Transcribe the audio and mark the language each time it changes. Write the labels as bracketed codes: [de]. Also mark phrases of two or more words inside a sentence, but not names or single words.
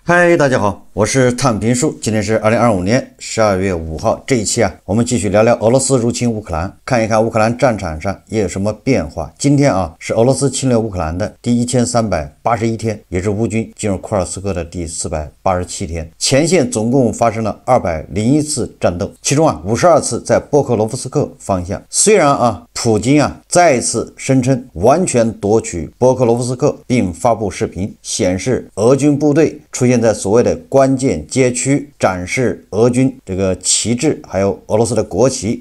[zh] 嗨，大家好，我是探评书。今天是2025年12月5号，这一期我们继續聊聊俄羅斯入侵烏克蘭，看一看烏克蘭戰場上也有什麼變化。今天是俄羅斯侵略烏克蘭的第1381天，也是烏軍進入庫爾斯克的第487天。前線總共發生了201次戰鬥，其中52次在波克羅夫斯克方向。雖然普京再一次聲稱完全奪取波克羅夫斯克，並發布視頻顯示俄軍部隊出現在所謂的關鍵街區，展示俄軍這個旗幟還有俄羅斯的國旗。